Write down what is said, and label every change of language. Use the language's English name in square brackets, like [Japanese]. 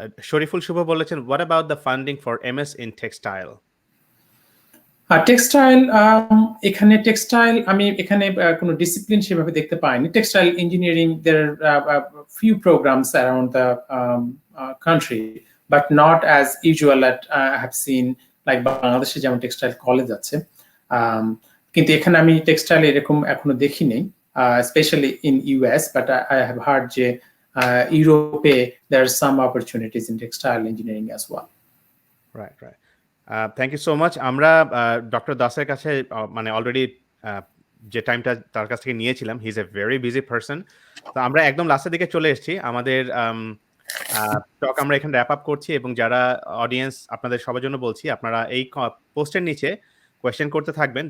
[Bangla] শরীফুল শুভ বলেছেন, [English] What about the funding for MS in textile? [Bangla] Textile, এখানে textile আমি এখানে কোনো ডিসিপ্লিন সেভাবে দেখতে পাইনি। [English] textile engineering, there are few programs around the country, but not as usual that I have seen, like [Bangla] বাংলাদেশে যেমন টেক্সটাইল কলেজ আছে, কিন্তু এখানে আমি টেক্সটাইল এরকম এখনো দেখিনি, [English] especially in US, but I have heard [Bangla] যে ইউরোপে [English] there are some opportunities in textile engineering as well. Right. Thank you so much. [Bangla] আমরা ডক্টর দাসের কাছে মানে অলরেডি যে টাইমটা তার কাছ থেকে নিয়েছিলাম, [English] He is a very busy person. [Bangla] তো আমরা একদম লাস্টের দিকে চলে এসেছি। আমাদের টক আমরা এখানে র্যাপ আপ করছি, এবং যারা অডিয়েন্স আপনাদের সবার জন্য বলছি, আপনারা এই পোস্টের নিচে কোয়েশ্চেন করতে থাকবেন।